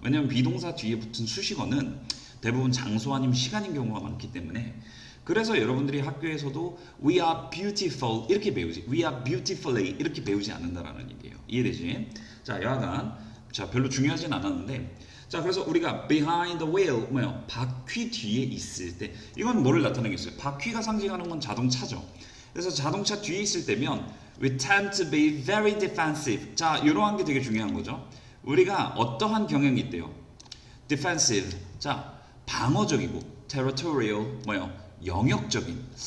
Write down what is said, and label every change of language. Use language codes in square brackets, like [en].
[ko] 왜냐하면 비동사 뒤에 붙은 수식어는 대부분 장소 아니면 시간인 경우가 많기 때문에 그래서 여러분들이 학교에서도 [en] we are beautiful [ko] 이렇게 배우지 [en] we are beautifully [ko] 이렇게 배우지 않는다라는 얘기예요. 이해되지? 자, 여하간 자 별로 중요하진 않았는데 자, 그래서 우리가 [en] behind the wheel [ko] 뭐요? 바퀴 뒤에 있을 때 이건 뭐를 나타내겠어요? 바퀴가 상징하는 건 자동차죠. 그래서 자동차 뒤에 있을 때면 [en] we tend to be very defensive. [ko] 자, 이러한 게 되게 중요한 거죠. 우리가 어떠한 경향이 있대요? defensive. 자, 방어적이고 territorial 뭐요? 영역적인.